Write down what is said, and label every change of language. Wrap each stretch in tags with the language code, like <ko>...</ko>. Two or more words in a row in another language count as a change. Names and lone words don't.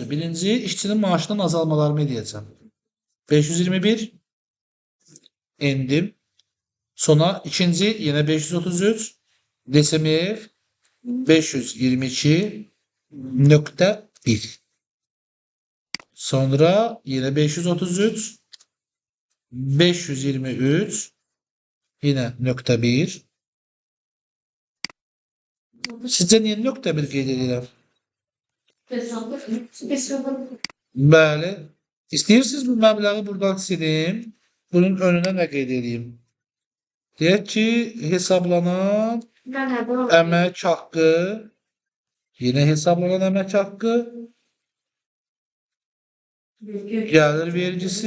<az>Birinci, işçinin maaşının azalmalarını edəcəm. 521 endim. Sonra ikinci, yenə 533 DSMF 522.1.</az> <tr>Sonra yine 533 523 yine nokta 1. Sizce niye nokta 1 qeyd edirəm?</tr> <az>Hesabı. Bəli. İstəyirsiniz bu məbləği buradan silim. Bunun önünə nə qeyd edeyim? Deyək ki, hesablanan</az> <tr>Ben de bunu</tr> <az>əmək haqqı, yine hesablanan əmək haqqı, gəlir vergisi,</az>